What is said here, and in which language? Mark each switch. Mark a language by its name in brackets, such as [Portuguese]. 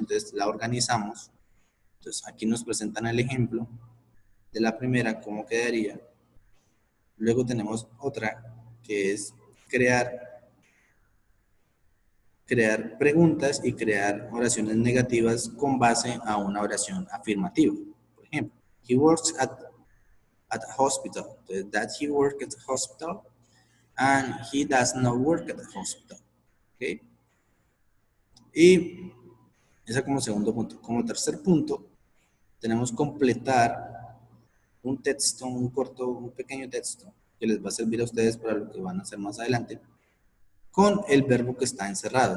[Spanish] Entonces, la organizamos. Entonces, aquí nos presentan el ejemplo de la primera, cómo quedaría. Luego tenemos otra, que es crear preguntas y crear oraciones negativas con base a una oración afirmativa. Por ejemplo, [English] he works at a hospital. Does he work at a hospital? And he does not work at a hospital. ¿Okay? [Spanish] Y esa como segundo punto. Como tercer punto, tenemos completar un texto, un pequeño texto que les va a servir a ustedes para lo que van a hacer más adelante, con el verbo que está encerrado.